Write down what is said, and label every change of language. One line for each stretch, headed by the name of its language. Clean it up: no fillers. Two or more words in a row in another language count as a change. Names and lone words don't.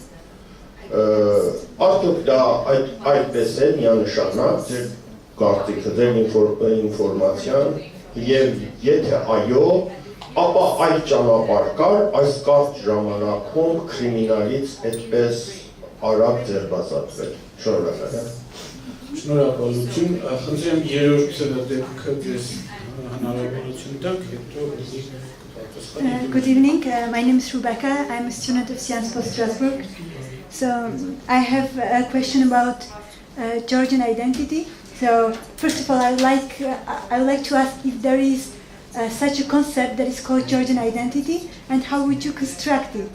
Armenian: Արդյոք դա այդպես է միանշանակ ձեր կարծիքը, ձեր ինֆորմացիան, և եթե այո, ապա այլ ճանապարհ կար այս կարճ ժամանակում կրիմինալից այդպես արագ ձերբազատվել։ Շնորհակալ եմ։ Շնորհակալություն, խնդրեմ երրորդ դեպքը ձեզ հնարավորություն տանք, հետո
English: Good evening, my name is Rebecca. I'm a student of Sciences Po Strasbourg. So I have a question about Georgian identity. So first of all, I would like to ask if there is such a concept that is called Georgian identity, and how would you construct it?